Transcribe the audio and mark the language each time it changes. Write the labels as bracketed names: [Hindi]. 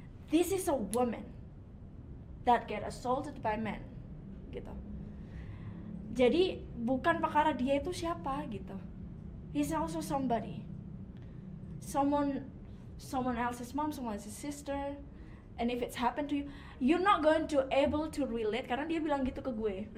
[English] This is a woman that get assaulted by men gitu. [Indonesian] Jadi bukan perkara dia itu siapa gitu. [English] He's also somebody. Someone else's mom, someone else's sister, and if it's happened to you, you're not going to able to relate [Indonesian] karena dia bilang gitu ke gue.